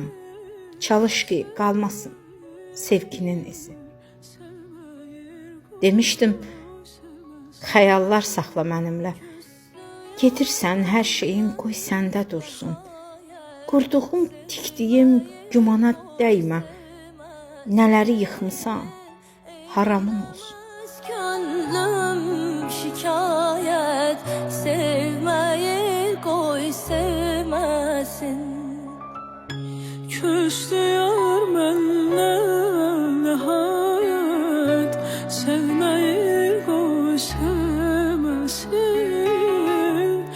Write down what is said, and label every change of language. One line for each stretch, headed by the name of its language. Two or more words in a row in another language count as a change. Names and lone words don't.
Azerbaijani: Çalış ki, qalmasın sevginin izi. Demişdim, xəyallar saxla mənimlə. Gedirsən, hər şeyin qoy səndə dursun. Qurduğum, tikdiyim gümana dəymə. Nələri yıxmısan, haramın olsun.
Turkish: Gönlüm şikayet, sevmeyi koy sevmesin. Küstüyor benden nihayet, sevmeyi koy sevmesin.